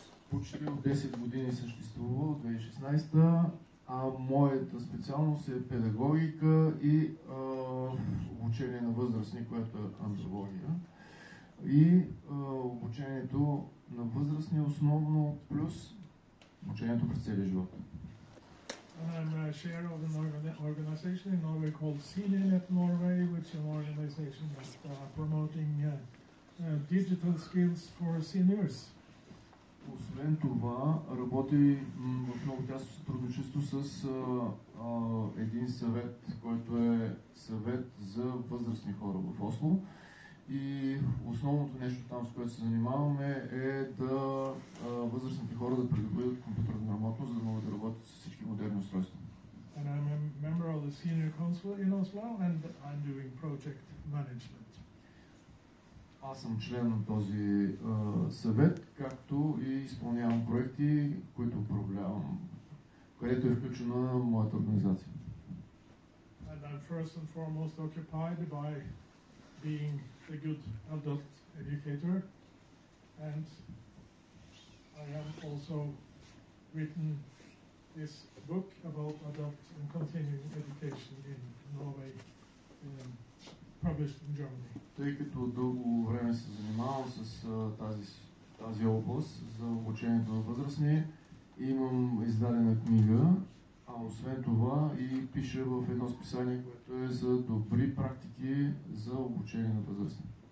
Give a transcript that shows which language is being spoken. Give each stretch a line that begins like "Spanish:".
Bulgarian: Почти от 10 години съществува, от 2016, а моята специалност е педагогика и обучение на възрастни, което е андрология. И обучението на възрастни основно, плюс обучението през целия живот.
English: I'm a share of an organization in Norway called Seniornet Norway, which is an organization that's promoting digital skills for seniors.
Bulgarian: Освен това, работи в много тясно сътрудничество с един съвет, който е съвет за възрастни хора в Осло. И основното нещо там, с което се занимаваме, е да възрастните хора да придобият компютърна грамотност, за да могат да работят с всички модерни устройства.
English: And I'm a member of the Senior Council in Oslo, and I'm doing project management.
Bulgarian: Аз съм член на този съвет, както и изпълнявам проекти, които управлявам, където е включена моята организация.
English: And I'm first and foremost occupied by being a good adult educator, and I have also written this book about adult and continuing education in Norway, published in Germany.
Bulgarian: Тъй като дълго време се занимавам с тази област за обучението на възрастни, имам издадена книга, а освен това и пиша в едно списание, което е за добри практики за обучение на възрастни.